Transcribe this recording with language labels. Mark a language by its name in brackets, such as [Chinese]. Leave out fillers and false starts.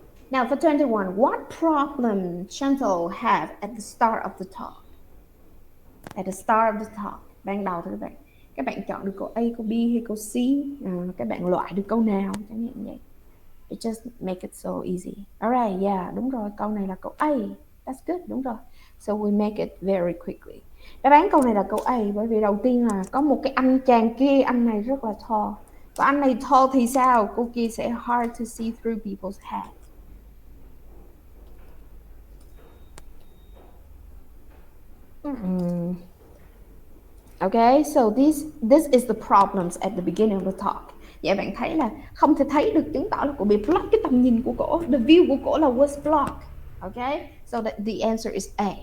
[English] Now for 21, what problem Chantal have at the start of the talk? At the start of the talk, [Vietnamese] ban đầu thôi các bạn. Các bạn chọn được câu A, câu B hay câu C. Các bạn loại được câu nào chẳng hạn vậy. [English] It just make it so easy. [Vietnamese] Alright, yeah, đúng rồi. Câu này là câu A. [English] That's good, [Vietnamese] đúng rồi. [English] So we make it very quickly. [Vietnamese] Đáp án câu này là câu A, bởi vì đầu tiên là có một cái anh chàng kia, anh này rất là tall. Và anh này tall thì sao? Cô kia sẽ [English] hard to see through people's head. Okay, so this is the problems at the beginning of the talk. [Vietnamese] Vậy bạn thấy là không thể thấy được chứng tỏ là cô bị block cái tầm nhìn của cổ. [English] The view [Vietnamese] của cổ là [English] was blocked. Okay, so that the answer is A.